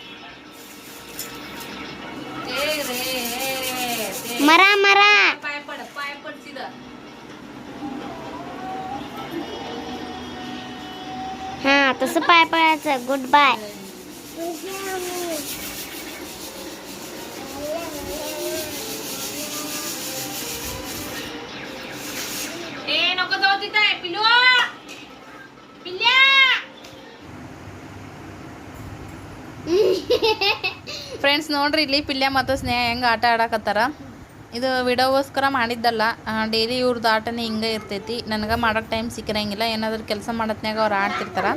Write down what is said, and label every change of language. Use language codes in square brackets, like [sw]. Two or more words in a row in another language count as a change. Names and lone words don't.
[mr] मरा मरा हा तसं पाय पडायचं. [en] Good bye. [mr] नको जाऊ तिथे पिलू, पिल्ल्या. [kn] ಫ್ರೆಂಡ್ಸ್ ನೋಡ್ರಿ, ಇಲ್ಲಿ ಪಿಲ್ಯ ಮತ್ತು ಸ್ನೇಹ ಹೆಂಗೆ ಆಟ ಆಡಕತ್ತಾರ. ಇದು ವಿಡಿಯೋಗೋಸ್ಕರ ಮಾಡಿದ್ದಲ್ಲ, ಡೈಲಿ ಇವ್ರದ್ದು ಆಟನೇ ಹಿಂಗೆ ಇರ್ತೈತಿ. ನನಗೆ ಮಾಡೋಕ್ಕೆ ಟೈಮ್ ಸಿಕ್ಕಿರಂಗಿಲ್ಲ, ಏನಾದರೂ ಕೆಲಸ ಮಾಡತ್ನಾಗ ಅವ್ರು ಆಡ್ತಿರ್ತಾರೆ.